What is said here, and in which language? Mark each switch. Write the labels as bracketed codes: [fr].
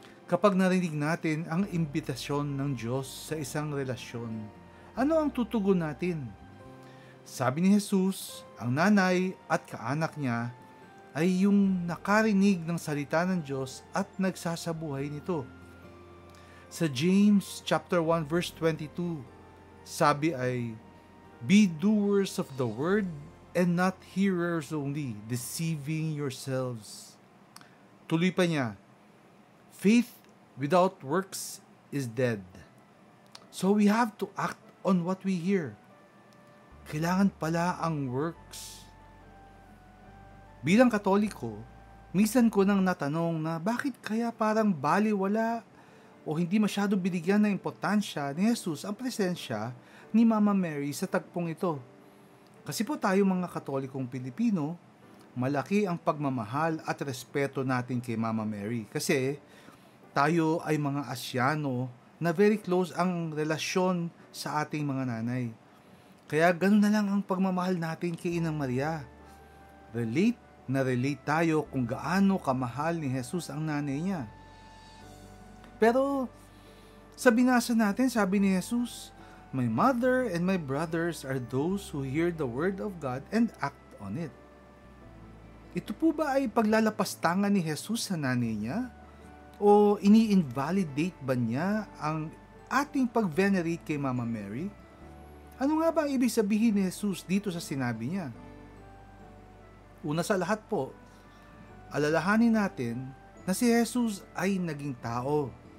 [tl] Kapag narinig natin ang imbitasyon ng Diyos sa isang relasyon, ano ang tutugon natin? Sabi ni Jesus, ang nanay at kaanak niya ay yung nakarinig ng salita ng Diyos at nagsasabuhay nito. Sa James chapter 1 verse 22, sabi ay, [en] "Be doers of the word and not hearers only, deceiving yourselves." [tl] Tuloy pa niya, [en] "Faith without works is dead." So we have to act on what we hear. [tl] Kailangan pala ang works. Bilang Katoliko, minsan ko nang natanong na bakit kaya parang baliwala o hindi masyado binigyan ng importansya ni Jesus ang presensya ni Mama Mary sa tagpong ito. Kasi po tayo mga Katolikong Pilipino, malaki ang pagmamahal at respeto natin kay Mama Mary. Kasi tayo ay mga Asyano na [en] very close [tl] ang relasyon sa ating mga nanay. Kaya ganun na lang ang pagmamahal natin kay Inang Maria. Relate na relate tayo kung gaano kamahal ni Jesus ang nanay niya. Pero sa binasa natin, sabi ni Jesus, [en] "My mother and my brothers are those who hear the word of God and act on it." [tl] Ito po ba ay paglalapastangan ni Jesus sa nanay niya? O ini-invalidate ba niya ang ating pag-venerate kay Mama Mary? Ano nga ba ang ibig sabihin ni Jesus dito sa sinabi niya? Una sa lahat po, alalahanin natin na si Jesus ay naging tao.